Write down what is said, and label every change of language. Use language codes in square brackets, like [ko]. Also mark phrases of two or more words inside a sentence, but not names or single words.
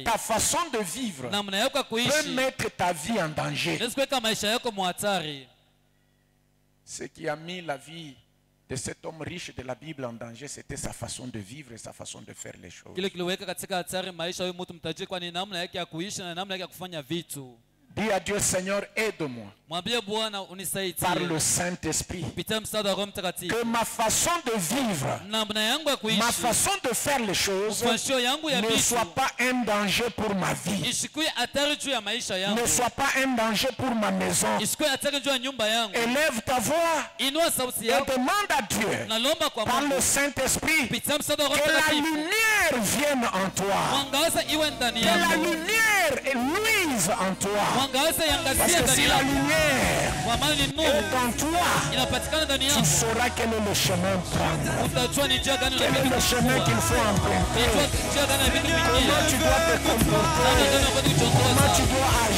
[fr] Ta façon de vivre [sw] namna yako ya [fr] peut [sw] kuishi [fr] mettre ta vie en danger. [sw] inaweza kuweka maisha yako muhatari [fr] Ce qui a mis la vie de cet homme riche de la Bible en danger, c'était sa façon de vivre et sa façon de faire les choses. [sw] kile kiliweka katika hatari maisha ya huyu mtu mtajiri kwani namna yake ya kuishi na namna yake ya kufanya vitu [fr] Dis à Dieu, Seigneur, aide-moi [sw] mwambie Bwana [fr] par [sw] unisaidie [fr] le Saint-Esprit [sw] kupitia msaada wa Roho Mtakatifu [fr] que ma façon de vivre, [sw] namna yangu ya [fr] ma [sw] kuishi [fr] façon de faire les choses [sw] ufashio yangu ya [fr] ne [sw] vitu [fr] soit pas un danger pour ma vie, [sw] isikuwe hatari juu ya maisha yangu [fr] ne soit pas un danger pour ma maison. [sw] isikuwe hatari juu ya nyumba yangu [fr] Élève ta voix [sw] inua sauti [fr] et [sw] yako [fr] demande à Dieu [sw] nalomba kwa [fr] par [sw] Mungu [fr] le Saint-Esprit [sw] kupitia msaada wa Roho [fr] que la [sw] Mtakatifu [fr] lumière vienne en toi, [sw] mwangaza iwe ndani [fr] que la [sw] yako [fr] lumière luise en toi. [sw] mwangaza [fr] Parce [sw] yangazie [fr] que [sw] ndani [fr] si la [sw] yako [fr] lumière [sw] kwa maana ni [fr] est [sw] nuru [fr] en toi, [sw] inapatikana ndani [fr] tu [sw] yako [fr] sauras quel est le chemin prendre, [sw] utajua ni njia gani [fr] quel est le chemin qu'il faut emprunter, [sw] njia gani ya vitu [fr] comment [sw] vingine [fr] tu dois te comporter, [sw] namna gani ya kwenda kuchongoza [fr] comment tu dois